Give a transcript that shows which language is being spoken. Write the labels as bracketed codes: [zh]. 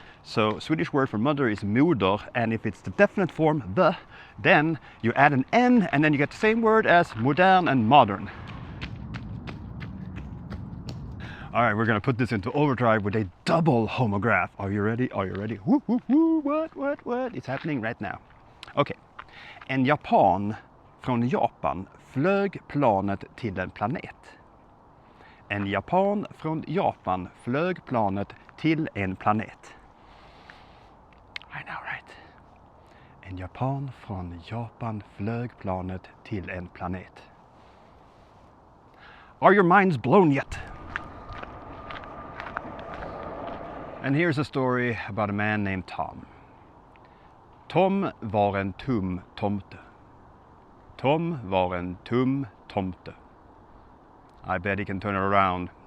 [en] So Swedish word for mother is moder, and if it's the definite form the, then you add an n and then you get the same word as modern and modern. All right, we're gonna put this into overdrive with a double homograph. Are you ready? Are you ready? Woo, woo, woo. What? It's happening right now. Okay. [sv] En japan från Japan flög planet till en planet. En japan från Japan flög planet till en planet. [en] I know, right? [sv] En japan från Japan flög planet till en planet. [en] Are your minds blown yet? And here's a story about a man named Tom. [sv] Tom var en tum tomte. Tom var en tum tomte. [en] I bet he can turn it around.